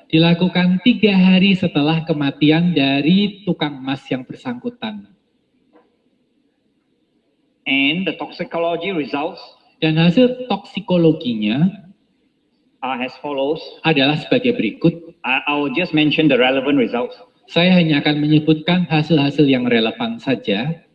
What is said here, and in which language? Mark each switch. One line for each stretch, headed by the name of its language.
Indonesian: dilakukan 3 hari setelah kematian dari tukang emas yang bersangkutan.
English: and the toxicology results
Indonesian: Dan hasil toksikologinya
English: are as follows.
Indonesian: adalah sebagai berikut.
English: I will just mention the relevant results.
Indonesian: Saya hanya akan menyebutkan hasil-hasil yang relevan saja.